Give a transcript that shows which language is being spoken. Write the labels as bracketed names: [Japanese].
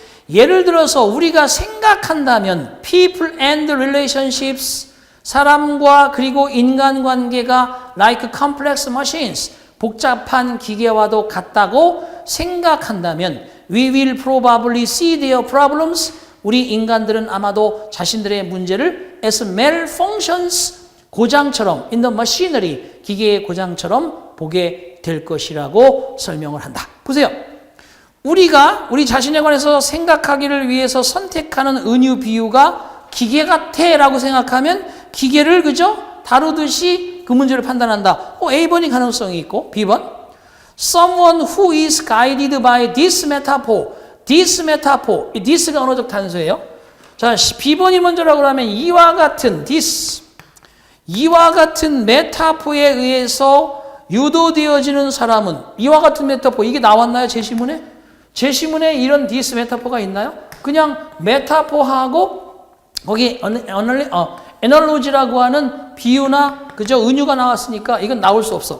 [Korean] 예를 들어서 우리가 생각한다면 [English] people and relationships [Korean] 사람과 그리고 인간관계가 [English] like complex machines [Korean] 복잡한 기계와도 같다고 생각한다면 [English] we will probably see their problems [Korean] 우리 인간들은 아마도 자신들의 문제를 [English] as malfunctions [Korean] 고장처럼 [English] in the machinery [Korean] 기계의 고장처럼 보게 될 것이라고 설명을 한다. 보세요. 우리가 우리 자신에 관해서 생각하기를 위해서 선택하는 은유 비유가 기계 같아 라고 생각하면 기계를 그저 다루듯이 그 문제를 판단한다. A번이 가능성이 있고 B번 [English] Someone who is guided by this metaphor this metaphor [Korean] 이 this가 언어적 단수예요. 자, B번이 먼저라고 하면 이와 같은 this 이와 같은 메타포에 의해서 유도되어지는 사람은 이와 같은 메타포 이게 나왔나요? 제시문에? 제시문에 이런 this 메타포가 있나요? 그냥 메타포하고 거기 에널로지라고 하는 비유나 그저 은유가 나왔으니까 이건 나올 수 없어.